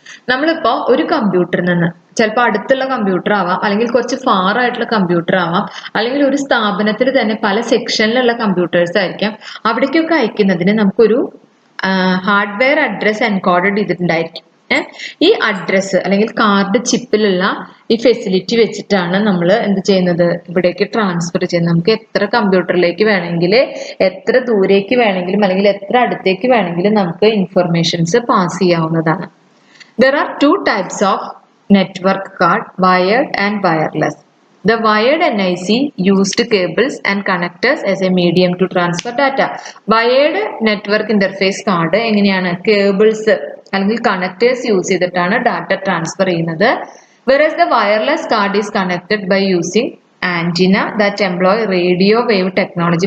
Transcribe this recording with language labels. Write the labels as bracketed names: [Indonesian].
[Malayalam] നമ്മളിപ്പോൾ ഒരു കമ്പ്യൂട്ടറിൽ നിന്ന്, ചിലപ്പോൾ അടുത്തുള്ള കമ്പ്യൂട്ടർ ആവാം, അല്ലെങ്കിൽ കുറച്ച് ഫാർ ആയിട്ടുള്ള കമ്പ്യൂട്ടർ ആവാം, അല്ലെങ്കിൽ ഒരു സ്ഥാപനത്തിൽ തന്നെ പല സെക്ഷനിലുള്ള കമ്പ്യൂട്ടേഴ്സ് ആയിരിക്കാം, അവിടേക്കൊക്കെ അയക്കുന്നതിന് നമുക്കൊരു ഹാർഡ്വെയർ അഡ്രസ് എൻകോഡഡ് ചെയ്തിട്ടുണ്ടായിരിക്കും. ഈ അഡ്രസ്സ് അല്ലെങ്കിൽ കാർഡ് ചിപ്പിലുള്ള ഈ ഫെസിലിറ്റി വെച്ചിട്ടാണ് നമ്മൾ എന്ത് ചെയ്യുന്നത്, ഇവിടേക്ക് ട്രാൻസ്ഫർ ചെയ്യുന്നത്. നമുക്ക് എത്ര കമ്പ്യൂട്ടറിലേക്ക് വേണമെങ്കിൽ, എത്ര ദൂരേക്ക് വേണമെങ്കിലും അല്ലെങ്കിൽ എത്ര അടുത്തേക്ക് വേണമെങ്കിലും നമുക്ക് ഇൻഫർമേഷൻസ് പാസ് ചെയ്യാവുന്നതാണ്. [English] There are two types of network card, wired and wireless. The wired NIC used cables and connectors as a medium to transfer data. Wired network interface card [Malayalam] എങ്ങനെയാണ് കേബിൾസ് അല്ലെങ്കിൽ കണക്ടേഴ്സ് യൂസ് ചെയ്തിട്ടാണ് data transfer ചെയ്യുന്നത്. [English] Whereas the wireless card is connected by using antenna that employ radio wave technology.